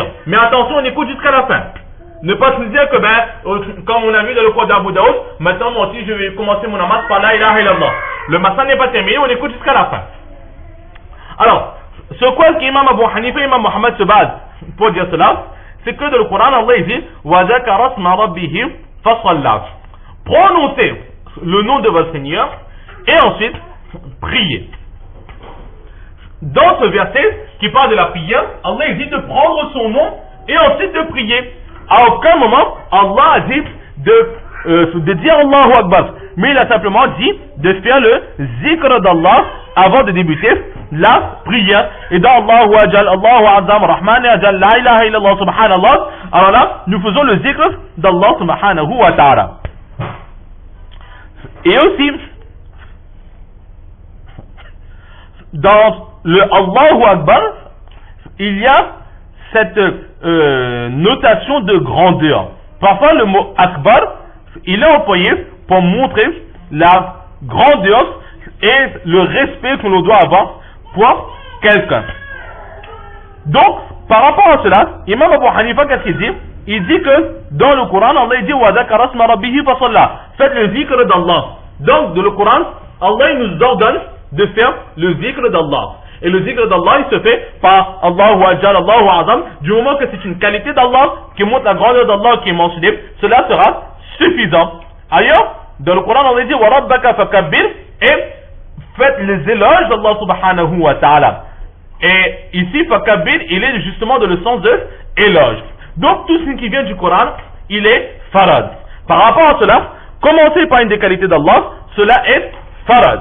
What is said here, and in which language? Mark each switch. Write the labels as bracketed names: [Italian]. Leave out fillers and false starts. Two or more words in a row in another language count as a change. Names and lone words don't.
[French] Mais attention, on écoute jusqu'à la fin. Ne pas se dire que, comme on a vu dans le code d'Abu Daoud, maintenant moi aussi je vais commencer mon namaz par [Arabic] لا إله إلا الله. [French] Le matin n'est pas terminé, on écoute jusqu'à la fin. Alors, ce quoi qu'Imam Abu Hanifa et Imam Muhammad se basent pour dire cela, c'est que dans le Coran, Allah dit [Arabic] وذكر اسم ربه فصلى. [French] Prononcez le nom de votre Seigneur et ensuite priez. Dans ce verset qui parle de la prière, Allah dit de prendre son nom et ensuite de prier. À aucun moment, Allah a dit de dire [Arabic] الله أكبر, [French] mais il a simplement dit de faire le zikr d'Allah avant de débuter la prière. Et dans [Arabic] الله أجل الله أعظم الرحمن أجل لا إله إلا الله سبحان الله, [French] alors là, nous faisons le zikr d'Allah [Arabic] سبحانه وتعالى. [French] Et aussi, dans le [Arabic] الله أكبر, [French] il y a cette notation de grandeur. Parfois le mot Akbar, il est employé pour montrer la grandeur et le respect que l'on doit avoir pour quelqu'un. Donc, par rapport à cela, Imam Abu Hanifa, qu'est-ce qu'il dit? Il dit que dans le Coran, Allah dit [Arabic] وذكر اسم ربه فصلى. [French] Faites le zikr d'Allah. Donc, dans le Coran, Allah nous ordonne de faire le zikr d'Allah. Et le zikr d'Allah, il se fait par [Arabic] الله أجل الله أعظم. [French] Du moment que c'est une qualité d'Allah qui montre la grandeur d'Allah qui est mentionnée, cela sera suffisant. Ailleurs, dans le Coran, on dit [Arabic] وربك فكبر, [French] et faites les éloges d'Allah [Arabic] سبحانه وتعالى. [French] Et ici, fakabbir, il est justement dans le sens de éloge. Donc, tout ce qui vient du Coran, il est farad. Par rapport à cela, commencer par une des qualités d'Allah, cela est farad.